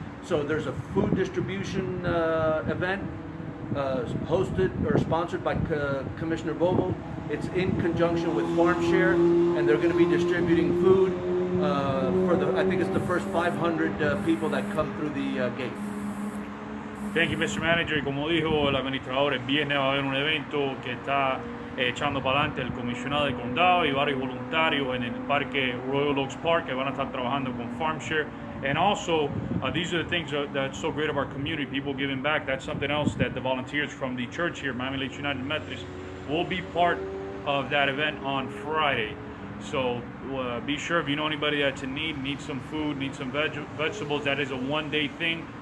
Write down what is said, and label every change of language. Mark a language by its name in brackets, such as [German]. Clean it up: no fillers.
[English] So there's a food distribution event hosted or sponsored by Commissioner Bobo. It's in conjunction with Farm Share, and they're going to be distributing food for I think it's the first 500 people that come through the gate. Thank you, Mr. Manager. [Spanish] Y como dijo el administrador, el viernes va a haber un evento que está echando para adelante el comisionado del condado y varios voluntarios en el parque Royal Oaks Park que van a estar trabajando con Farm Share. [English] And also, these are the things that's so great of our community, people giving back. That's something else that the volunteers from the church here, Miami Lakes United Methodist, will be part of that event on Friday. So be sure if you know anybody that's in need, needs some food, needs some vegetables, that is a one-day thing.